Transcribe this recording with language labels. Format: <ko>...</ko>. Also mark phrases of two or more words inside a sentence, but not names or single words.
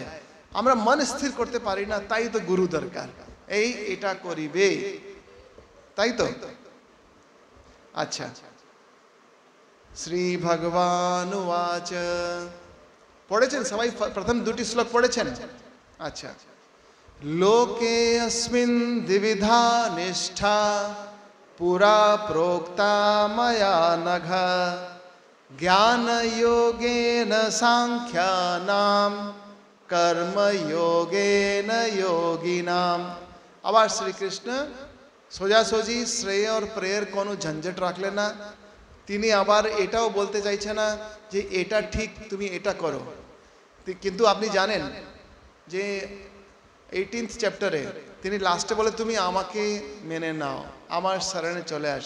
<bn>আমরা মন স্থির করতে পারি না, তাই তো গুরু দরকার, এটা করিবে, তাই তো। আচ্ছা,</bn> <sa>শ্রী ভগবান উবাচ,</sa> <bn>পড়েছেন সবাই? প্রথম দুটি শ্লোক পড়েছেন? আচ্ছা।</bn> <sa>লোকে अस्मिन् द्विविधा निष्ठा पुरा प्रोक्ता मया नघ ज्ञान योगेन सांख्यानाम कर्म योगेन योगिनाम।</sa> <bn>আবার শ্রীকৃষ্ণ সোজাসুজি শ্রেয় আর প্রেয়ের কোনো ঝঞ্ঝট রাখলেন না। তিনি আবার এটাও বলতে চাইছে না যে এটা ঠিক, তুমি এটা করো। কিন্তু আপনি জানেন যে 18th চ্যাপ্টারে তিনি লাস্টে বলে তুমি আমাকে মেনে নাও, আমার শরণে চলে আসো।</bn>